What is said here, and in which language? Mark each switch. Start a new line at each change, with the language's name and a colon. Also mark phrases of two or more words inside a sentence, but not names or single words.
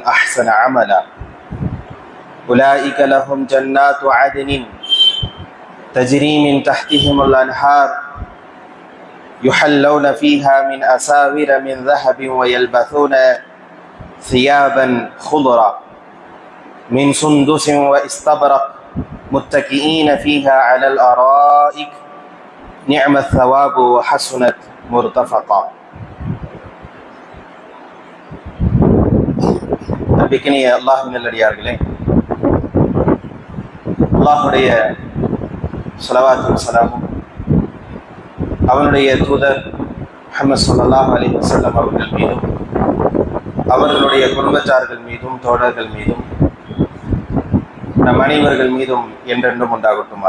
Arabic: أحسن عملا أولئك لهم جنات عدن تجري من تحتهم الأنهار يحلون فيها من أساور من ذهب ويلبثون ثيابا خضرا من سندس واستبرق متكئين فيها على الأرائك نعم الثواب وحسنت مرتفقا.
Tamil: நம்பிக்கைய அல்லாஹ்வின் நல்லடியார்களே, அல்லாஹ்வுடைய ஸலவாத்தும் ஸலாமும் அவனுடைய தூதர் முஹம்மது
Arabic: صلى الله عليه وسلم
Tamil: அவர்கள் மீதும் அவர்களுடைய குடும்பத்தார்கள் மீதும் தோழர்கள் மீதும் நம் அனைவர்கள் மீதும் என்றென்றும் உண்டாகட்டுமாக.